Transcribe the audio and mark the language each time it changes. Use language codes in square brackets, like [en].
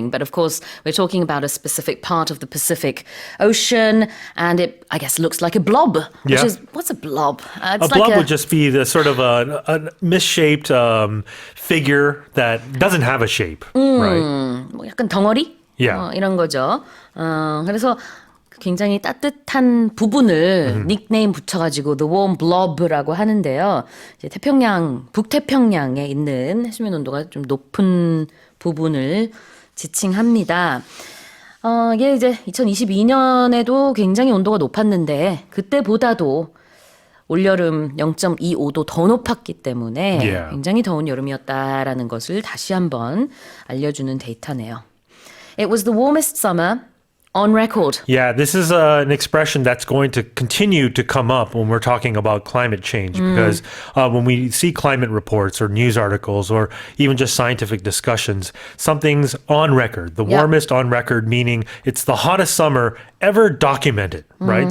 [en] But of course, we're talking about a specific part of the Pacific Ocean, and it, I guess, looks like a blob. Which is, what's a blob? It's a blob would just be the sort of a misshaped figure that doesn't have a shape, right? [ko] 뭐 약간 덩어리? [en] Yeah. [ko] 이런 거죠. 그래서 굉장히 따뜻한 부분을 닉네임 붙여가지고 The Warm Blob라고 하는데요. 이제 북태평양에 있는 해수면 온도가 좀 높은 부분을 지칭합니다. 이게 이제 2022년에도 굉장히 온도가 높았는데 그때보다도 올여름 0.25도 더 높았기 때문에 굉장히 더운 여름이었다라는 것을 다시 한번 알려주는 데이터네요. [en] It was the warmest summer on record. Yeah, this is an expression that's going to continue to come up when we're talking about climate change because when we see climate reports or news articles or even just scientific discussions, something's on record, the warmest on record, meaning it's the hottest summer ever documented, right?